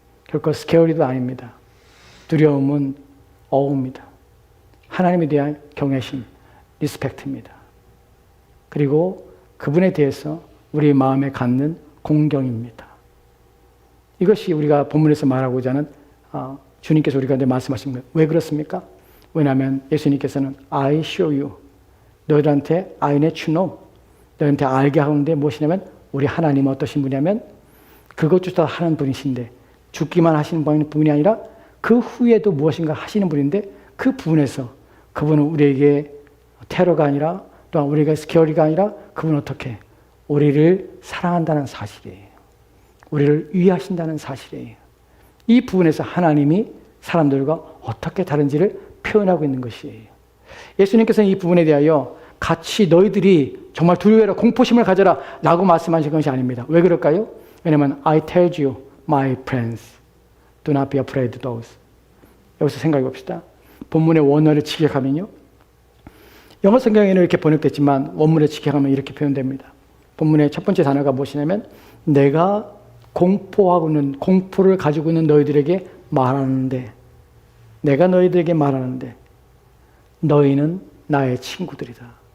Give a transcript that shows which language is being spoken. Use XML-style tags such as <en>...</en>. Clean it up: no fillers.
<ko>결코 스케어리도 아닙니다. 두려움은 어우입니다. 하나님에 대한 경외심, 리스펙트입니다. 그리고 그분에 대해서 우리 마음에 갖는 공경입니다. 이것이 우리가 본문에서 말하고자 하는 주님께서 우리 가운데 말씀하신 거예요. 왜 그렇습니까? 왜냐하면 예수님께서는</ko> <en>I show you.</en> <ko>너희들한테</ko> <en>I let you know.</en> <ko>너희한테 알게 하는데 무엇이냐면 우리 하나님은 어떠신 분이냐면 그것조차 하는 분이신데 죽기만 하시는 분이 아니라 그 후에도 무엇인가 하시는 분인데 그 부분에서 그분은 우리에게 테러가 아니라 또한 우리가 스케어리가 아니라 그분은 어떻게 우리를 사랑한다는 사실이에요. 우리를 위하신다는 사실이에요. 이 부분에서 하나님이 사람들과 어떻게 다른지를 표현하고 있는 것이에요. 예수님께서는 이 부분에 대하여 같이 너희들이 정말 두려워해라, 공포심을 가져라 라고 말씀하신 것이 아닙니다. 왜 그럴까요? 왜냐하면</ko> <en>I tell you, my friends, do not be afraid of those.</en> <ko>여기서 생각해 봅시다. 본문의 원어를 직역하면요. 영어 성경에는 이렇게 번역됐지만 원문에 직역하면 이렇게 표현됩니다. 본문의 첫 번째 단어가 무엇이냐면 내가 공포를 가지고 있는 너희들에게 말하는데 내가 너희들에게 말하는데 너희는 나의 친구들이다.</ko>